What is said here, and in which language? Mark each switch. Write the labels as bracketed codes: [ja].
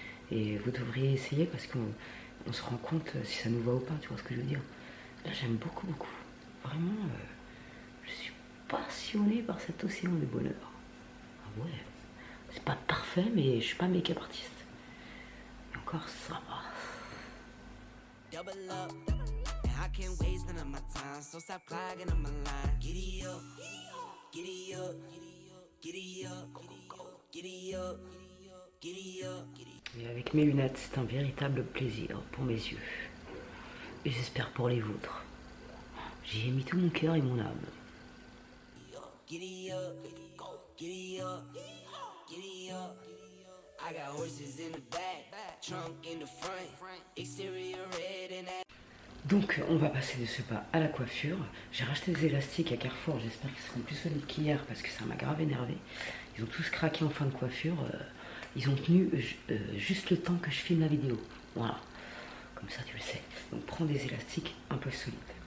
[fr] Et vous devriez essayer parce qu'on se rend compte si ça nous va ou pas. Tu vois ce que je veux dire? Là, j'aime beaucoup. Vraiment, je suis passionnée par cet océan de bonheur. Ah ouais, c'est pas parfait, mais je suis pas make-up artiste. Et encore, ça va. [en] Double up, and I can't waste none of my time, so stop clogging on my line. Giddy up, giddy up, giddy up, giddy up, giddy up. [fr] Et avec mes lunettes, c'est un véritable plaisir pour mes yeux. Et j'espère pour les vôtres. J'y ai mis tout mon cœur et mon âme. [en] Giddy up, giddy up, giddy up. I got horses in the back, trunk in the front, exterior red and that. [fr] Donc on va passer de ce pas à la coiffure. J'ai racheté des élastiques à Carrefour, j'espère qu'ils seront plus solides qu'hier parce que ça m'a grave énervé. Ils ont tous craqué en fin de coiffure. Ils ont tenu juste le temps que je filme la vidéo. Voilà, comme ça tu le sais. Donc prends des élastiques un peu solides.